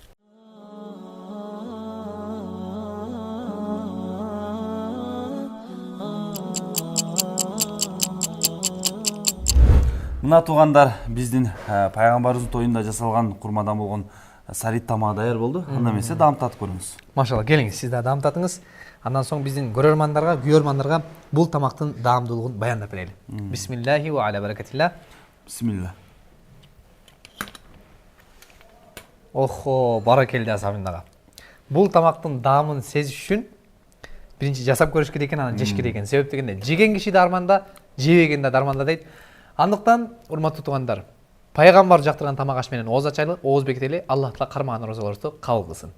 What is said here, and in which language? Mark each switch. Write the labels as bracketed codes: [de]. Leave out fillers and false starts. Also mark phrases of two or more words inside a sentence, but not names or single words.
[ky] Мына туугандар, биздин пайгамбарыбыздын тоюнда жасалган курмадан болгон сарит тамагы даяр болду. Анда эмесе даам татып көрүңүз. Машалла, келиңиз, сиз да даам татыңыз. Андан соң биздин көрөрмандарга, күйөрмандарга бул тамактын даамдуулугун баяндап берели. [ar] بسم الله وعلى بركة الله. [ky] Бисмилла. Охо, баракелде Асамин ага. Бул тамактын даамын сезиш үчүн биринчи жасап көрүш керек экен, анан жеш керек экен. Себеп дегенде, жеген киши дарманда, жебеген да дарманда дейт. Андыктан, урматтуу туугандар, пайгамбар жактырган тамак аш менен ооз ачайлы, ооз бекители, Аллах Таала кармаган розаларыбызды кабыл кылсын.